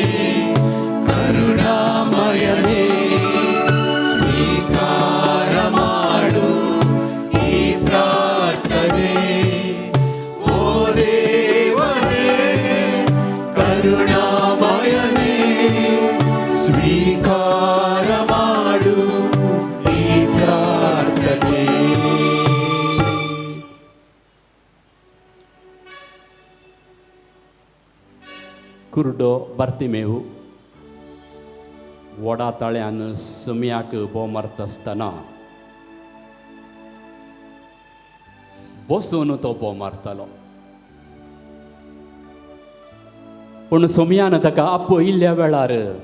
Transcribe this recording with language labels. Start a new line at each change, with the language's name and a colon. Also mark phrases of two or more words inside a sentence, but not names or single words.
Kannada: ಕರುಣಾಮಯನೇ ಸ್ವೀಕಾರ ಮಾಡು ಈ ಪ್ರಾರ್ಥನೆ ಓ ದೇವನೇ ಕರುಣಾಮಯನೇ ಸ್ವೀಕಾರ ಮಾಡು ಈ ಪ್ರಾರ್ಥನೆ
Konkani: कुर्डो बार्तिमेऊ वडा ताळ्यान सुम्याक बोमारत आसतना बसून तो बोमारतालो पूण सुम्यान ताका आपयिल्ल्या वेळार